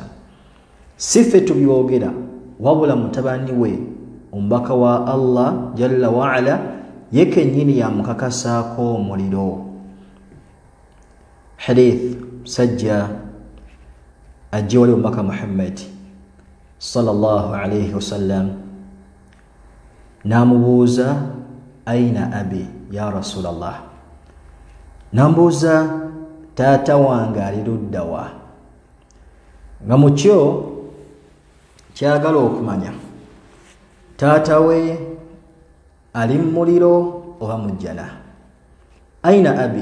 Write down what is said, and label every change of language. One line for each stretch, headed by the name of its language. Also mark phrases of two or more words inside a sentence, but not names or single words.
Ganda: Si ffe tubyogera wabula mutabani we omubaka wa Allah
Arabic: جل وعلا
Ganda: ye kennyini yamukakasaako omuliro. Hadith sajja ajja wali omubaka Muhammad
Arabic: صلى الله عليه وسلم
Ganda: namubuuza
Arabic: أين أبي يا رسول الله.
Ganda: Nambuuza taata wange ali ludda wa? Nga mukyo kyagala okumanya taata we ali mu muliro oba mujjana.
Arabic: أين أبي?